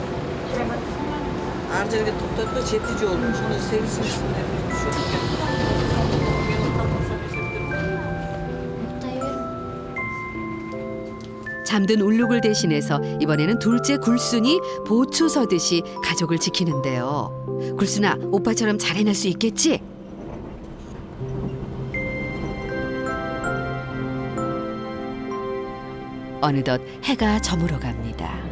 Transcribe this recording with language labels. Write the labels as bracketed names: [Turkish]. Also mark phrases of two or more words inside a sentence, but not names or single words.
[Kazakh] Ар жерге тоқтайды ғой, жеті жолдың. Соны 8-сінде [Korean] 잠든 울룩을 대신해서 이번에는 둘째 굴순이 보초 서듯이 가족을 지키는데요. 굴순아, 오빠처럼 잘 해낼 수 있겠지? 어느덧 해가 저물어 갑니다.